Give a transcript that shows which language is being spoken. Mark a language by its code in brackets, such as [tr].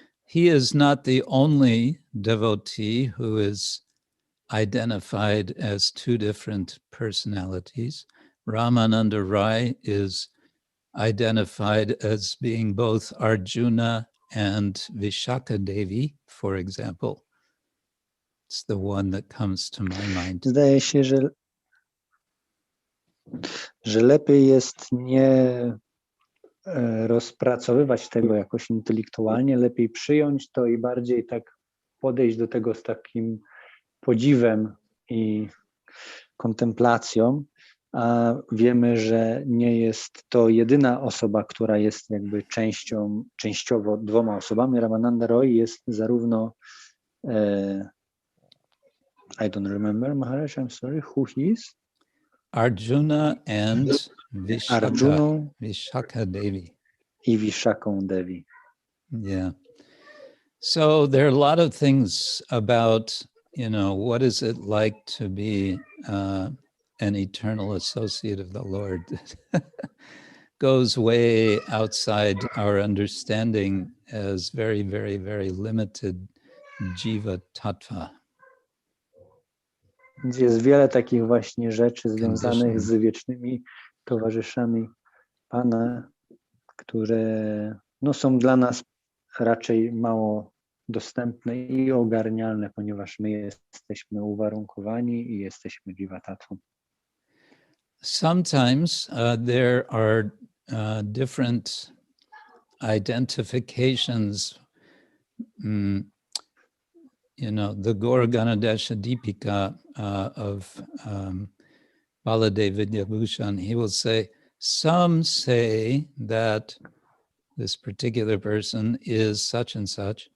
[en] he is not the only devotee who is identified as two different personalities. Ramananda Rai is identified as being both Arjuna and Vishaka Devi, for example. It's the one that comes to my mind. [pl] Zdaje się, że lepiej jest nie rozpracowywać tego jakoś intelektualnie, lepiej przyjąć to i bardziej tak podejść do tego z takim podziwem i kontemplacją, a wiemy, że nie jest to jedyna osoba, która jest jakby częściowo dwoma osobami. [en] Ramananda Roy [pl] jest zarówno [en] I don't remember, Maharaj, I'm sorry, who he is? Arjuna and Vishaka Devi. [pl] I Vishaką Devi. [en] Yeah. So there are a lot of things about, what is it like to be an eternal associate of the Lord that goes way outside our understanding as very, very, very limited jiva tattva. [pl] Jest wiele takich właśnie rzeczy związanych z wiecznymi towarzyszami Pana, które są dla nas raczej mało dostępne i ogarnialne, ponieważ my jesteśmy uwarunkowani i jesteśmy jiva-tattvą. [en] Sometimes there are different identifications. The Gaura Ganadesha Deepika of Baladev Vidyabhushan, he will say, some say that this particular person is such and such.